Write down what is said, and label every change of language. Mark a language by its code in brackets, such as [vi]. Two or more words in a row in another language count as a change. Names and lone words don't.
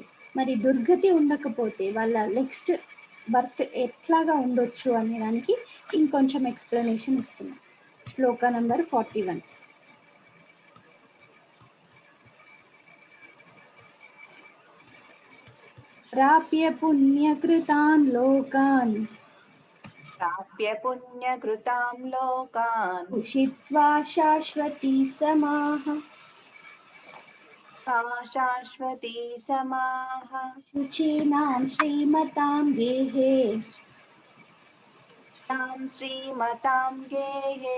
[te] మరి దుర్గతి ఉండకపోతే వాళ్ళ నెక్స్ట్ బర్త్ ఎట్లాగా ఉండొచ్చు అనే దానికి ఇంకొంచెం ఎక్స్‌ప్లనేషన్ ఇస్తున్నా. శ్లోక నంబర్ 41. [sa] ప్రాప్య పుణ్యకృతాన్ లోకాన్ प्राप्य पुण्यकृतां लोकान् उषित्वा शाश्वती समाः का शाश्वती समाः शुचीनां श्रीमतां गेहे तां श्रीमतां गेहे